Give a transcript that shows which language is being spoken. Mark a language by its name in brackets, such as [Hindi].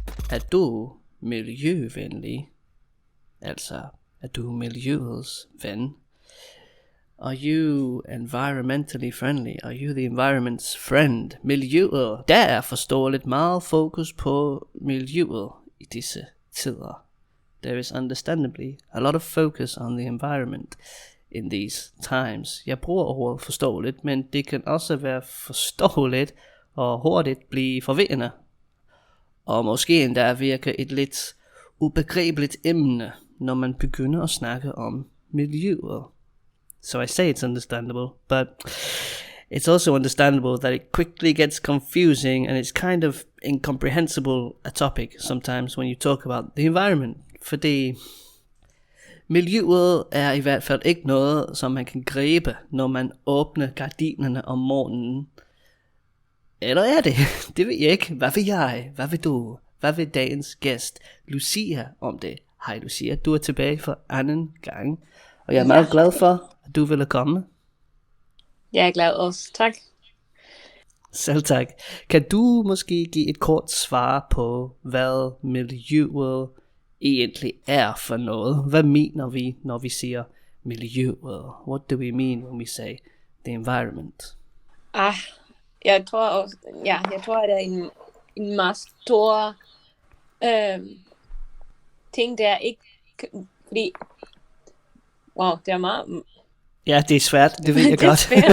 [Danish] Er du miljøvenlig? Altså, er du miljøets ven? [English] Are you environmentally friendly? Are you the environment's friend? [Danish] Miljøet. Der er forståeligt meget fokus på miljøet i disse tider. [English] There is understandably a lot of focus on the environment in these times. [Danish] Jeg bruger ordet forståeligt, men det kan også være forståeligt og hurtigt blive forvirrende. Og måske endda virke et lidt ubegribeligt emne, når man begynder at snakke om miljøet. [English] So I say it's understandable, but it's also understandable that it quickly gets confusing and it's kind of incomprehensible a topic sometimes when you talk about the environment. [Danish] Fordi miljøet er i hvert fald ikke noget, som man kan gribe, når man åbner gardinerne om morgenen. Eller er det? Det ved jeg ikke. Hvad vil jeg? Hvad vil du? Hvad vil dagens gæst Lucia om det? Hej Lucia, du er tilbage for anden gang. Og jeg er meget glad for, at du ville komme. Jeg er glad også. Tak. Selv tak. Kan du måske give et kort svar på, hvad miljøet egentlig er for noget? Hvad mener vi, når vi siger miljøet? [English] What do we mean when we say the environment? [Danish] Jeg tror også, at det er en meget stor ting, der ikke, fordi, det er meget. Ja, det er svært, det ved jeg godt.